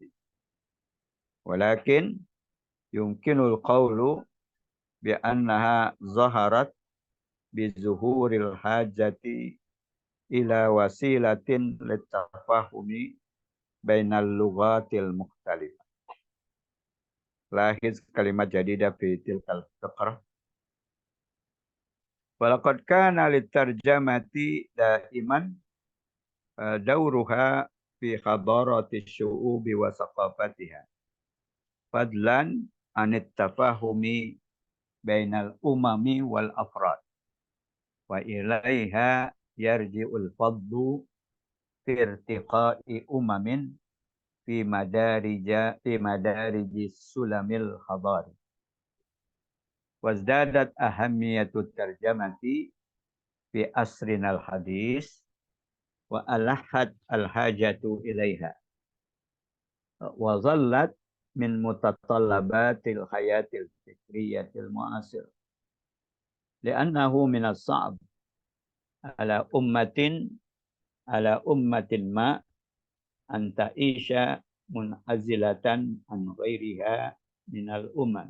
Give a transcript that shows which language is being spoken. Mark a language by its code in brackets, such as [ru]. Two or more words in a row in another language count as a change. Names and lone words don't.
[ar] ولكن يمكن القول بأنها ظهرت بظهور الحاجة إلى وسيلة للتفاهم بين اللغات المختلفة. لاحظ كلمات جديدة في تلك الفقرة. ولقد كان للترجمة دائما دورها في حضارة الشعوب وثقافتها. فضلا عن التفاهم بين الأمم والأفراد. وإليها يرجع الفضل في ارتقاء أمم في مدارج سلم الحضارة. وازدادت أهمية الترجمة في عصرنا الحديث وألحت الحاجة إليها. وظلت من متطلبات الحياة الفكرية المعاصرة. لأنه من الصعب على أمة ما أن تعيش منعزلة عن غيرها من الأمم.